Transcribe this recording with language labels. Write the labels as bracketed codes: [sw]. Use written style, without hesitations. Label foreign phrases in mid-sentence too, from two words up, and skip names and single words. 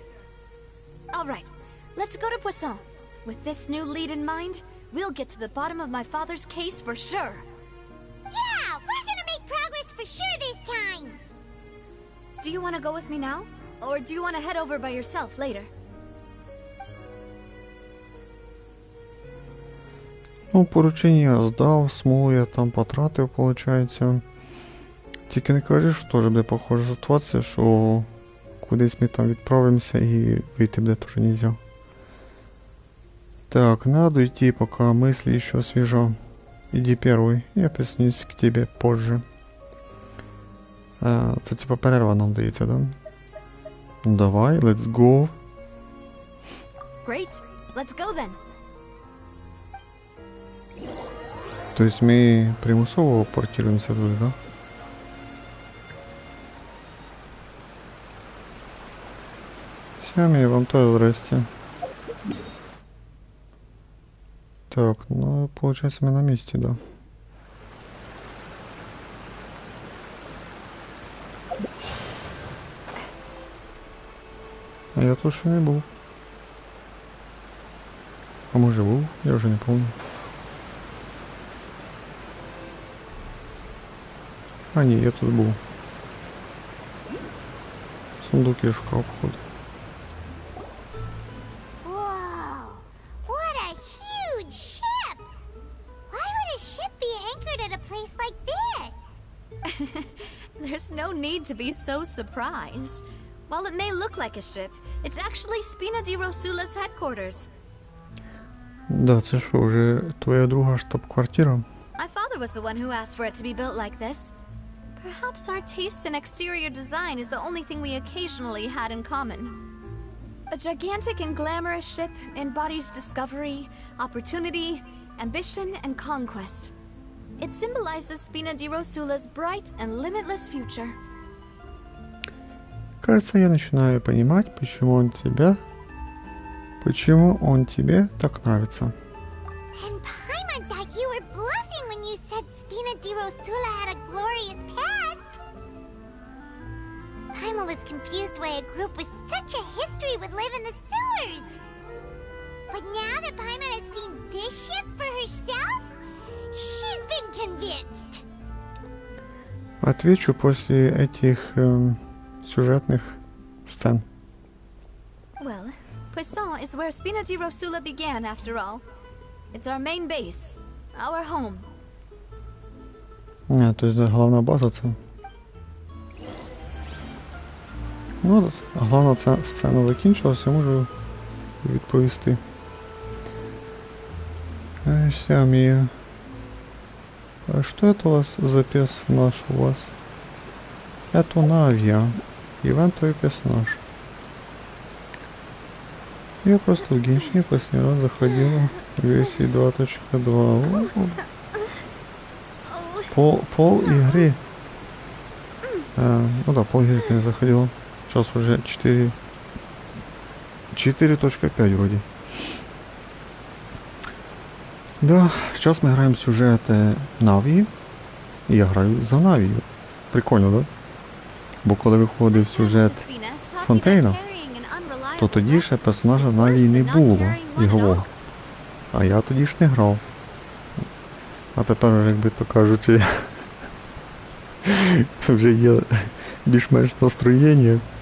[en] All right, let's go to Poisson. With this new lead in mind, we'll get to the bottom of my father's case for sure. Yeah, we're gonna make progress for sure this time. Do you want to go with me now? Or do you want to head over by yourself later? [uk] Ну, поручення я здав, смолу я там потратив, получається. Тільки не кажи, що теж буде похожа ситуація, що кудись ми там відправимося і вийти буде теж нельзя. [ru] Так, надо идти, пока мысли еще свежа. Иди первый, я присоединюсь к тебе позже. [uk] Це типа перерва нам дається, да? Ну давай, [en] let's go. Great, let's go then. [ru] То есть мы примусово портируемся туда, да? Сами, вам тоже здрасте. Так, ну, получается, мы на месте, да. [uk] А я тут ще не був. А може був? Я вже не помню. А ні, я тут був. Сундук я шукав, походу. [en] Whoa! What a huge ship! Why would a ship be anchored at a place like this? There's no need to be so surprised. While it may look like a ship, it's actually Spina di Rosula's headquarters. [uk] Да, це що, вже твоя друга штаб-квартира? [en] My father was the one who asked for it to be built like this. Perhaps our taste in exterior design is the only thing we occasionally had in common. A gigantic and glamorous ship embodies discovery, opportunity, ambition, and conquest. It symbolizes Spina di Rosula's bright and limitless future. [ru] Кажется, я начинаю понимать, почему он тебе так нравится. [en] And Paimon thought you were bluffing when you said Spina di Rosula had a glorious past. Paimon was confused why a group with such a history would live in the sewers. But now that Paimon has seen this ship for herself, she's been convinced. [ru] Отвечу после этих сюжетных сцен. [en] Well, Poisson is where Spina di Rosula began, after all. It's our main base, our home. [uk] Ні, тобто головна база це. Ну, головна ця сцена закінчилася, можу відповісти. [ru] Сямия. А что это у вас за персонаж у вас? Это Навия. Ивентовый персонаж. Я просто в Геншине последний раз заходил в версии 2.2. Пол игры. Ну да, пол игры ты не заходила. Сейчас уже 4.5 вроде. Да, сейчас мы играем сюжет Навії. [uk] І я граю за Навію. Прикольно, да? Бо коли виходив сюжет Фонтейна, то тоді ще персонажа Навії не було ігрового. А я тоді ж не грав. А тепер, якби то кажучи, вже є більш-менш настроєння.